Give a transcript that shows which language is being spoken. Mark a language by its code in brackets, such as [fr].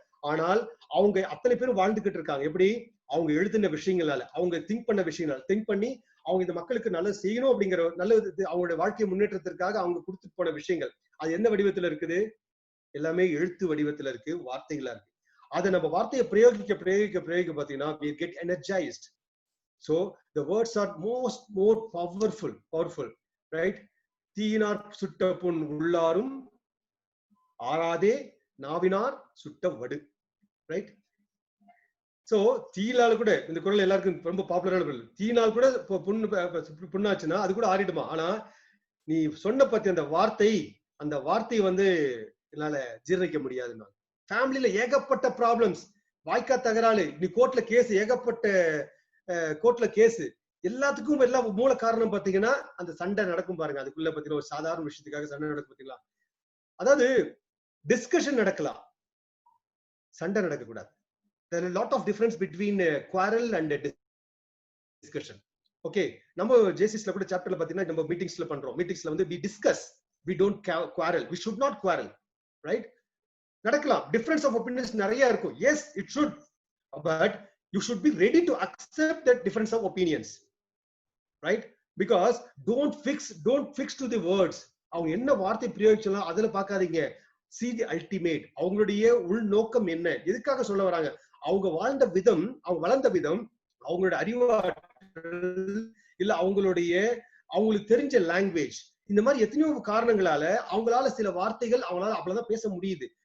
[ta] ஆனால் அவங்க அத்தனை பேரும் வாழ்ந்துகிட்டு இருக்காங்க. எப்படி? அவங்க எழுதின விஷயங்களால, அவங்க திங்க் பண்ண விஷயங்களால, திங்க் பண்ணி அவங்க இந்த மக்களுக்கு நல்லது செய்யணும் அப்படிங்கிற நல்லது, அவங்களுடைய வாழ்க்கை முன்னேற்றத்திற்காக அவங்க கொடுத்துட்டு போன விஷயங்கள், அது என்ன வடிவத்துல இருக்குது? எல்லாமே எழுத்து வடிவத்துல இருக்கு, வார்த்தைகளா இருக்கு. அதை நம்ம வார்த்தையை பிரயோகிக்க பாத்தீங்கன்னா [en] we get energized. So the words are more powerful, right? [ta] தீயினார் சுட்ட புண் உள்ளாரும் ஆறாதே நாவினார் சுட்ட வடு, ரைட்? சோ தீயினால கூட, இந்த குரல் எல்லாருக்கும் ரொம்ப பாப்புலரான குரல், தீயினால் கூட புண்ணாச்சுன்னா அது கூட ஆறிடுமா. ஆனா நீ சொன்ன பத்தி அந்த வார்த்தை வந்து என்னால ஜீரணிக்க முடியாதுன்னா. ஃபேமிலியில ஏகப்பட்ட ப்ராப்ளம்ஸ், வாய்க்கா தகராறு, நீ ஏகப்பட்ட கோர்ட்ல கேஸ், எல்லாத்துக்கும் எல்லாம் மூல காரணம் பாத்தீங்கன்னா அந்த சண்டை நடக்கும் பாருங்க. அதுக்குள்ள பாத்தீங்கன்னா ஒரு சாதாரண விஷயத்துக்காக சண்டை நடக்கும் பாத்தீங்களா. அதாவது டிஸ்கஷன் நடக்கலாம், சண்டை நடக்க கூடாது. [en] There are a lot of difference between quarrel and discussion. Okay, [ta] நம்ம ஜேசிஸ்ல கூட சாப்டர்ல பாத்தீங்கன்னா நம்ம மீட்டிங்ஸ்ல வந்து [en] we discuss, we don't quarrel, we should not quarrel, right? [ta] நடக்கலாம், [en] difference of opinions [ta] நிறைய இருக்கும், [en] yes it should, but you should be ready to accept that difference of opinions, right? Because don't fix to the words. [ta] அவங்க என்ன வார்த்தை பிரயோகிச்சாலும் அதுல பார்க்காதீங்க. [en] see the ultimate. [ta] அவங்களுடைய உள்நோக்கம் என்ன, எதுக்காக சொல்ல வராங்க, அவங்க வாழ்ந்த விதம், அவங்க வளர்ந்த விதம், அவங்களோட அறிவாற்றல், இல்ல அவங்களுக்கு தெரிஞ்ச லாங்குவேஜ், இந்த மாதிரி எத்தனையோ காரணங்களால அவங்களால சில வார்த்தைகள் அவங்களால அவ்வளவுதான் பேச முடியுது.